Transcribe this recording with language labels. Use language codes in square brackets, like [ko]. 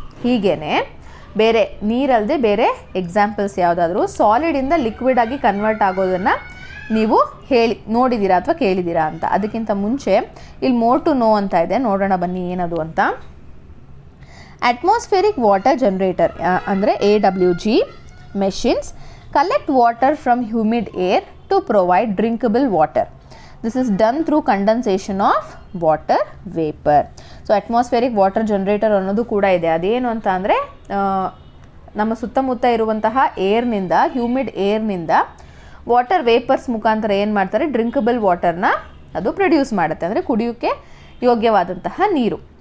[kn] ಹೀಗೇ ಬೇರೆ ನೀರಲ್ಲದೆ ಬೇರೆ ಎಕ್ಸಾಂಪಲ್ಸ್ ಯಾವುದಾದ್ರೂ ಸಾಲಿಡಿಂದ ಲಿಕ್ವಿಡ್ ಆಗಿ ಕನ್ವರ್ಟ್ ಆಗೋದನ್ನು ನೀವು ನೋಡಿದ್ದೀರಾ ಅಥವಾ ಕೇಳಿದ್ದೀರಾ ಅಂತ. ಅದಕ್ಕಿಂತ ಮುಂಚೆ ಇಲ್ಲಿ ಮೋರ್ ಟು ನೋ ಅಂತ ಇದೆ, ನೋಡೋಣ ಬನ್ನಿ ಏನದು ಅಂತ. [en] Atmospheric water generator ಅಂದರೆ AWG machines collect water from humid air to provide drinkable water. This is done through condensation of water vapor. [kn] So atmospheric water generator ಅನ್ನೋದು ಕೂಡ ಇದೆ. ಅದೇನು ಅಂತ ಅಂದರೆ ನಮ್ಮ ಸುತ್ತಮುತ್ತ ಇರುವಂತಹ ಏರ್ನಿಂದ, ಹ್ಯೂಮಿಡ್ ಏರ್ನಿಂದ ವಾಟರ್ ವೇಪರ್ಸ್ ಮುಖಾಂತರ ಏನು ಮಾಡ್ತಾರೆ, ಡ್ರಿಂಕಬಲ್ ವಾಟರ್ನ ಅದು ಪ್ರೊಡ್ಯೂಸ್ ಮಾಡುತ್ತೆ, ಅಂದರೆ ಕುಡಿಯೋಕ್ಕೆ ಯೋಗ್ಯವಾದಂತಹ ನೀರು.